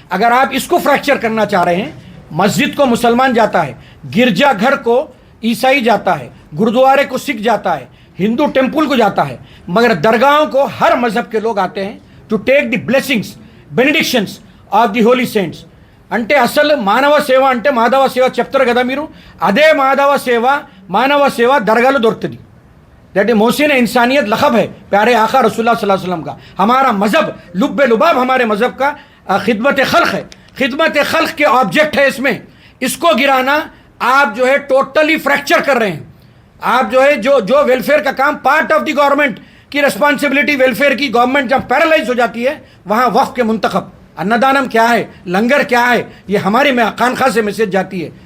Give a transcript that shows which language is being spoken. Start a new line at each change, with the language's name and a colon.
Hindi: अगर आप इसको फ्रैक्चर करना चाह रहे हैं, मस्जिद को मुसलमान जाता है, गिरजाघर को ईसाई जाता है, गुरुद्वारे को सिख जाता है, हिंदू टेम्पल को जाता है, मगर दरगाहों को हर मजहब के लोग आते हैं
English: To take the blessings, benedictions of the holy saints.
Telugu: అంటే అసలు మానవ సేవ అంటే మాధవ సేవ చెప్తారు కదా మీరు, అదే మానవ సేవ దర్గాలో దొరుకుతుంది।
Hindi: दैट मोहसिन इंसानियत लखब है प्यारे आका रसूलुल्लाह सल्लल्लाहु अलैहि वसल्लम का। हमारा मज़हब लुब्बे लुबाब हमारे मज़हब का खिदमत खल्क़ है, खिदमत खल्क़ के ऑब्जेक्ट है इसमें। इसको गिराना आप जो है टोटली फ्रैक्चर कर रहे हैं। आप जो है जो वेलफेयर का काम
English: part of the government
Hindi: की रिस्पॉन्सिबिलिटी, वेलफेयर की गवर्नमेंट जब पैरालाइज हो जाती है, वहाँ वक्फ के मुंतखब अन्नदानम क्या है, लंगर क्या है, ये हमारे में खानखा से मैसेज जाती है।